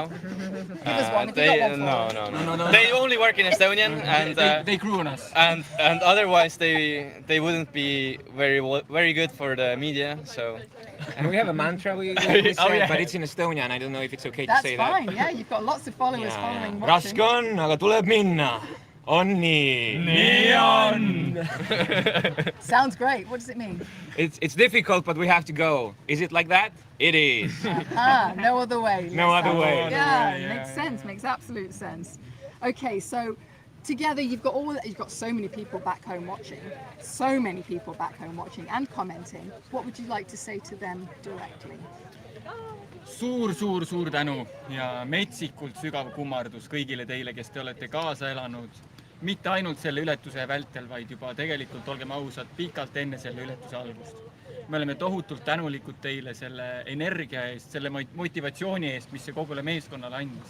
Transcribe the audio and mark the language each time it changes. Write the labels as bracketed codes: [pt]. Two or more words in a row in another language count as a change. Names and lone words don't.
[en] Give us one, if you got one for us. No. They only work in Estonian, and They grew on us. and otherwise they wouldn't be very good for the media. So And we have a mantra we say, yeah. but it's in Estonian, and I don't know if it's okay to That's say fine, that. yeah, you've got lots of followers following, watching. [et] Raske on, aga tuleb minna. On nii. Nii on! [en] Sounds great, what does it mean? It's difficult, but we have to go. Is it like that? It is. No other way. No other way. Yeah, makes sense, makes absolute sense. Okay, so together you've got so many people back home watching, and commenting. What would you like to say to them directly? [et] Suur tänu ja metsikult sügav kummardus kõigile teile, kes te olete kaasa elanud. Mitte ainult selle ületuse vältel, vaid juba tegelikult, olgem ausad, pikalt enne selle ületuse algust. Me oleme tohutult tänulikud teile selle energia eest, selle motivatsiooni eest, mis see kogule meeskonnale andis.